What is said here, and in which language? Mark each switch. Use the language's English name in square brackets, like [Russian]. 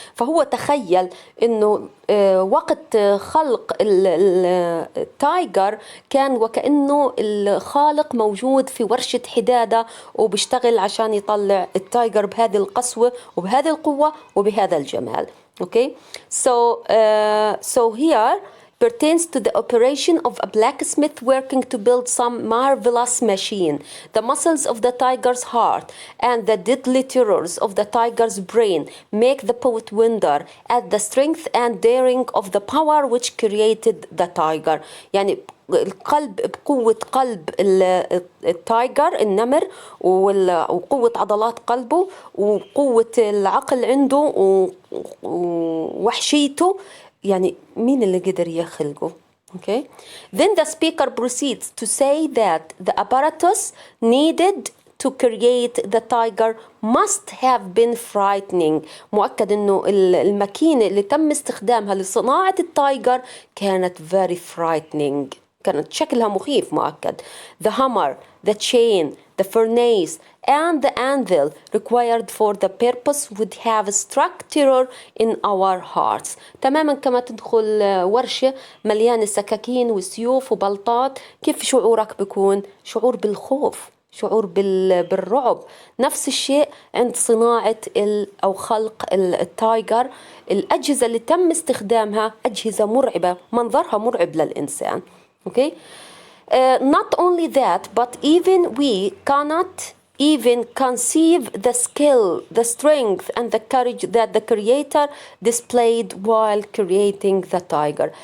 [Arabic] فهو تخيل أنه وقت خلق التايجر كان وكأنه الخالق موجود في ورشة حدادة وبيشتغل عشان يطلع التايجر بهذه القسوة وبهذه القوة وبهذا الجمال. [English] Okay, so here pertains to the operation of a blacksmith working to build some marvelous machine. The muscles of the tiger's heart and the deadly terrors of the tiger's brain make the poet wonder at the strength and daring of the power which created the tiger. [Arabic] يعني القلب، بقوة قلب التايجر النمر وقوة عضلات قلبه وقوة العقل عنده ووحشيته، يعني مين اللي قدر يخلقه. [English] Okay, then the speaker proceeds to say that the apparatus needed to create the tiger must have been frightening. [Arabic] مؤكد انه الماكينة اللي تم استخدامها لصناعة التايجر كانت [English] very frightening، [Arabic] كانت شكلها مخيف مؤكد. [English] The hammer, the chain, the furnace and the anvil required for the purpose would have struck terror in our hearts. [Arabic] تماما كما تدخل ورشة مليانة سكاكين وسيوف وبلطات، كيف شعورك بيكون؟ شعور بالخوف، شعور بالرعب. نفس الشيء عند صناعة أو خلق التايجر. الأجهزة اللي تم استخدامها أجهزة مرعبة، منظرها مرعب للإنسان. [English] Okay, not only that, but even we cannot even conceive the skill, the strength and the courage that the creator displayed while creating the tiger.